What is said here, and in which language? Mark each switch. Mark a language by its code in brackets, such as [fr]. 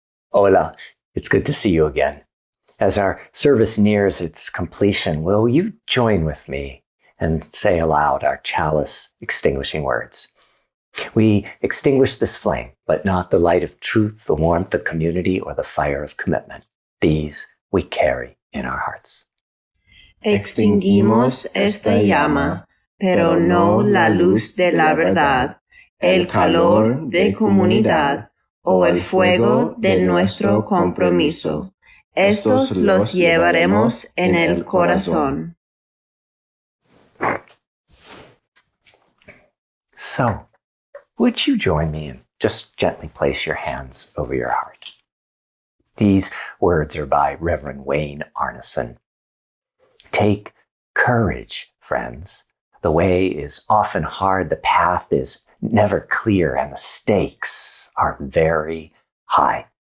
[es] Hola, [en] it's good to see you again. As our service nears its completion, will you join with me and say aloud our chalice extinguishing words? We extinguish this flame, but not the light of truth, the warmth of community, or the fire of commitment. These we carry in our hearts. [es] Extinguimos esta llama, pero no la luz de la verdad, el calor de comunidad o el fuego de nuestro compromiso. Estos los llevaremos en el corazón. [en] So, would you join me and just gently place your hands over your heart? These words are by Reverend Wayne Arneson. Take courage, friends. The way is often hard, the path is never clear, and the stakes are very high.